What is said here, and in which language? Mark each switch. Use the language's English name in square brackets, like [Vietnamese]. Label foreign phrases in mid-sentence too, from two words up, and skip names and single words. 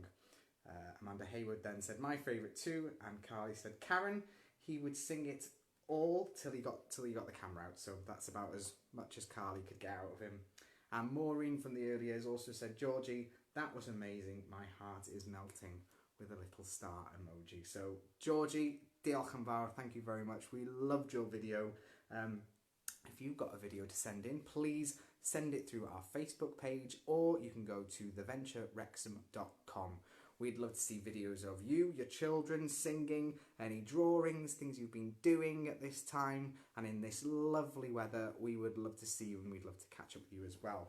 [English] Amanda Hayward then said, "My favourite too," and Carly said, "Karen, he would sing it all till he got the camera out." So that's about as much as Carly could get out of him. And Maureen from the early years also said, "Georgie, that was amazing. My heart is melting," with a little star emoji. So Georgie, [Welsh] diolch yn fawr, [English] thank you very much. We loved your video. If you've got a video to send in, please send it through our Facebook page, or you can go to theventurewrexham.com. We'd love to see videos of you, your children singing, any drawings, things you've been doing at this time, and in this lovely weather, we would love to see you and we'd love to catch up with you as well.